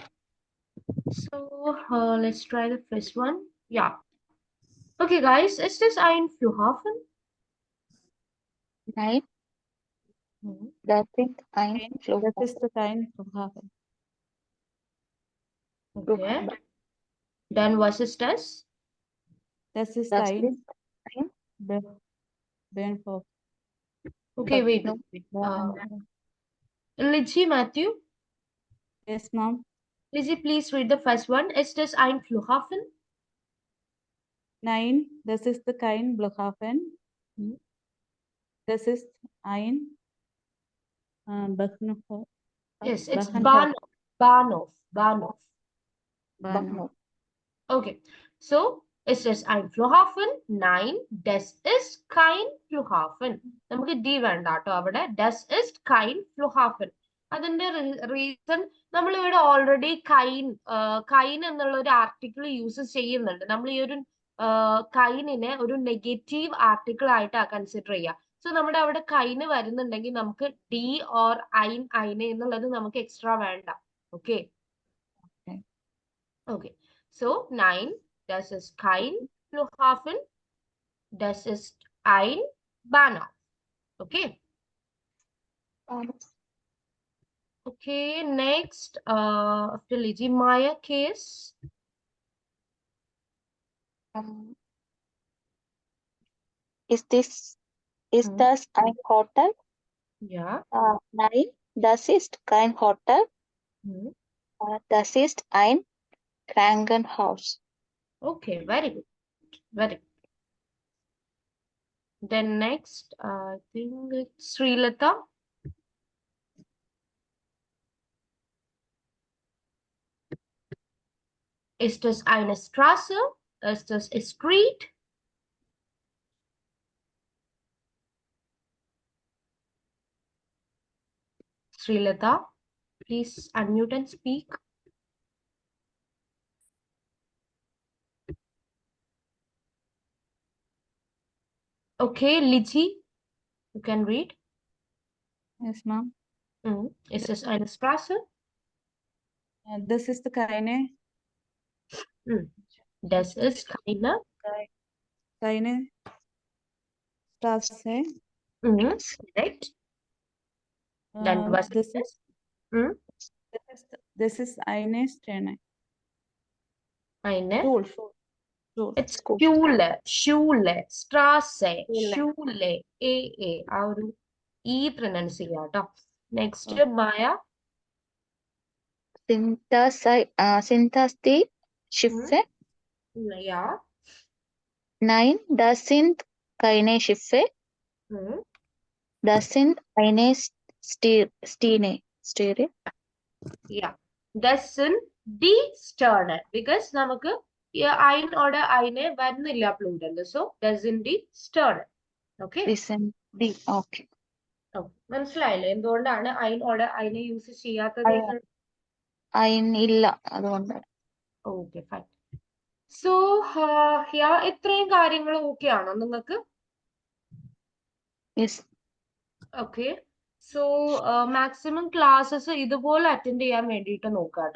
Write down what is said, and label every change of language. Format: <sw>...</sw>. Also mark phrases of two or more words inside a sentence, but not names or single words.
<en>So let's try the first one. Yeah. Okay, guys, is this</en> <de>ein Flughafen? Nein, Mhm. das ist ein Das Flughafen. ist kein Flughafen.</de> <en>Okay. Then</en> <de>was ist das? Das ist Das ein ist ein Bahnhof.</de> <en>Okay, wait.</en> <de>Bahnhof.</de> <en>Lizzie, Matthew, Yes, ma'am. Lizzie, please read the first one.</en> <de>Ist das ein Flughafen? Nein, das ist kein Flughafen. Mhm. Das ist ein Bahnhof.</de> <en>Yes, it's</en> <de>Bahnhof. Bahnhof. Bahnhof. Bahnhof.</de> <en>Okay, so</en> <de>ist es ein Flughafen? Nein, das ist kein Flughafen.</de> <ml>നമുക്ക് D വേണ്ട കേട്ടോ അവിടെ.</ml> <de>Das ist kein Flughafen.</de> <ml>അതിന്റെ റീസൺ നമ്മൾ ഇവിടെ ഓൾറെഡി കൈൻ എന്നുള്ള ഒരു ആർട്ടിക്കിൾ യൂസ് ചെയ്യുന്നുണ്ട്. നമ്മൾ ഈ ഒരു കൈനിനെ ഒരു നെഗറ്റീവ് ആർട്ടിക്കിൾ ആയിട്ടാ കൺസിഡർ ചെയ്യുക. സോ നമ്മുടെ അവിടെ കൈന് വരുന്നുണ്ടെങ്കിൽ നമുക്ക് ഡി ഓർ ഐന് എന്നുള്ളത് നമുക്ക് എക്സ്ട്രാ വേണ്ട.</ml> <en>okay Okay, so</en> <de>9, das ist kein Flughafen, das ist ein Bahnhof.</de> <en>Okay,</en> <de>Bahnhof.</de> <en>okay, next, after Lizzie Maya case.</en> <de>Ist das ein Hotel?</de> <en>Yeah,</en> <de>Nein, das ist kein Hotel. Hmm. Das ist ein Krankenhaus.</de> <en>Okay, very good. Very good. Then next, I think it's Srilata.</en> <de>Ist es eine Straße? Ist es</de> <en>a street? Srilata, please unmute and speak. Okay, Lichi, you can read. Yes, ma'am.</en> <de>Ist es eine Straße? Das ist keine Das ist keine. Straße. Correct. Dann was Das ist es? Das ist eine Sterne. Eine. Schule. It's Schule, Schule, Straße, Schule. Schule,</de> <ml>ആ ഒരു E pronounce ചെയ്യാം കേട്ടോ.</ml> <en>Next, Maya.</en> <de>Sind das die Schiffe?</de> <en>Yeah.</en> <de>Nein, das sind keine Schiffe. Das sind eine Steine. Yeah. Das sind die Sterne.</de> <ml>Because നമുക്ക്</ml> <de>ein oder eine</de> <ml>വരുന്നില്ല plural.</ml> <de>So, das sind die Sterne.</de> <en>Okay. Okay.</en> <ml>മനസ്സിലായില്ലേ എന്തുകൊണ്ടാണ്</ml> <de>ein oder eine</de> <ml>യൂസ് ചെയ്യാത്തത്? Ein ഇല്ല അതുകൊണ്ടാണ്.</ml> <en>Okay, fine.</en> <ml>So, ഇത്രയും കാര്യങ്ങൾ ഓക്കെ ആണോ നിങ്ങൾക്ക്?</ml> <en>Yes. ഓക്കെ.</en> <ml>സോ മാക്സിമം ക്ലാസ്സസ് ഇതുപോലെ അറ്റൻഡ് ചെയ്യാൻ വേണ്ടിയിട്ട് നോക്കുക കേട്ടോ.</ml>